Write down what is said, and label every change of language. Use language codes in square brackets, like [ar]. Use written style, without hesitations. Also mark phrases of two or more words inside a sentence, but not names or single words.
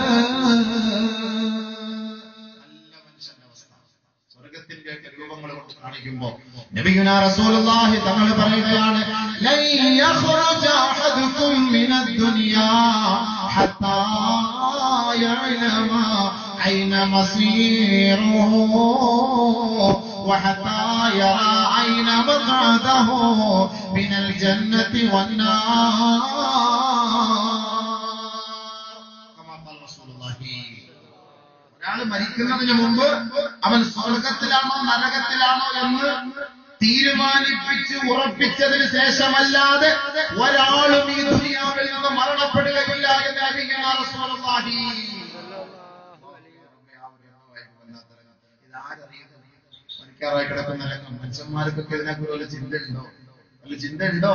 [ml] സ്വർഗത്തിന്റെ രൂപങ്ങൾ കൊണ്ട് കാണിക്കുമ്പോ [ar] نبينا رسول الله [ml] തങ്ങൾ പറയുകയാണ്, [ar] لن يخرج أحدكم من الدنيا حتى يعلم أين مصيره وحتى يرى عين مقعده من الجنة والنار كما قال رسول الله. [ml] ഒരാൾ മരിക്കുന്നതിന് മുമ്പ് അവൻ സ്വർഗത്തിലാണോ നരകത്തിലാണോ എന്ന് തീരുമാനിപ്പിച്ച് ഉറപ്പിച്ചതിന് ശേഷമല്ലാതെ ഒരാളും ഈ ദുനിയാവിൽ നിന്ന് മരണപ്പെടുകയില്ല എന്ന് [ar] نبينا رسول الله. [ml] മരിക്കാറായി കിടക്കുന്ന മനുഷ്യന്മാർക്കൊക്കെ ഇതിനെക്കുറിച്ച് വല്ല ചിന്തയുണ്ടോ?